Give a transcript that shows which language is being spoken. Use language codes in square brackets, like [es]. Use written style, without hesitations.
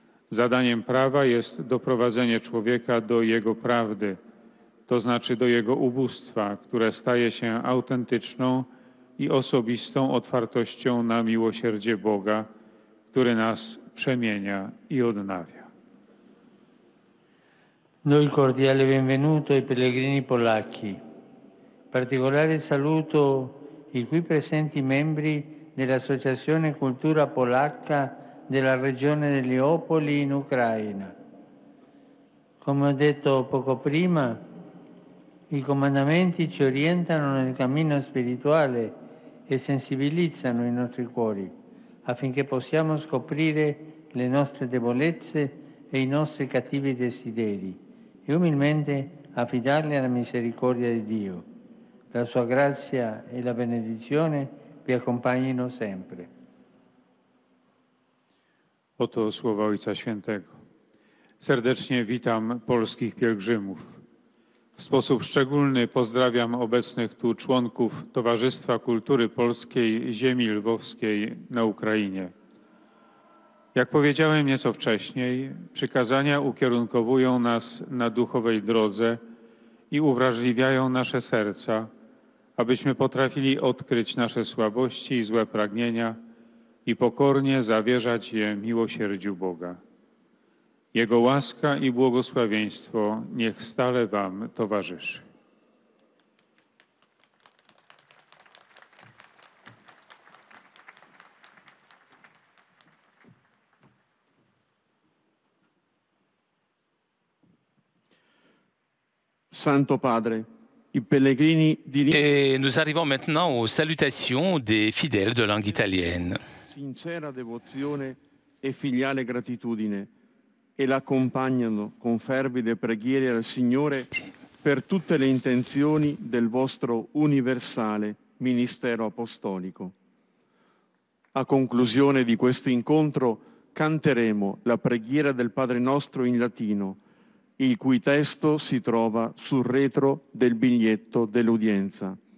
[pl] Zadaniem prawa jest doprowadzenie człowieka do jego prawdy, to znaczy do jego ubóstwa, które staje się autentyczną i osobistą otwartością na miłosierdzie Boga, który nas przemienia i odnawia. [it] Do il cordiale benvenuto ai pellegrini polacchi. Particolare saluto i qui presenti membri dell'Associazione Cultura Polacca della regione di Leopoli in Ucraina. Come ho detto poco prima, i comandamenti ci orientano nel cammino spirituale e sensibilizzano i nostri cuori affinché possiamo scoprire le nostre debolezze e i nostri cattivi desideri e umilmente affidarli alla misericordia di Dio. La sua grazia e la benedizione vi accompagnino sempre. [pl] Oto słowa Ojca Świętego. Serdecznie witam polskich pielgrzymów. W sposób szczególny pozdrawiam obecnych tu członków Towarzystwa Kultury Polskiej Ziemi Lwowskiej na Ukrainie. Jak powiedziałem nieco wcześniej, przykazania ukierunkowują nas na duchowej drodze i uwrażliwiają nasze serca, abyśmy potrafili odkryć nasze słabości i złe pragnienia i pokornie zawierzać je miłosierdziu Boga. Jego łaska i błogosławieństwo niech stale wam towarzyszy. [it] Santo Padre, i pellegrini di [fr] Et nous arrivons maintenant aux salutations des fidèles de langue italienne. [it] sincera devozione e filiale gratitudine e l'accompagnano con fervide preghiere al Signore per tutte le intenzioni del vostro universale ministero apostolico. A conclusione di questo incontro canteremo la preghiera del Padre nostro in latino, il cui testo si trova sul retro del biglietto dell'udienza.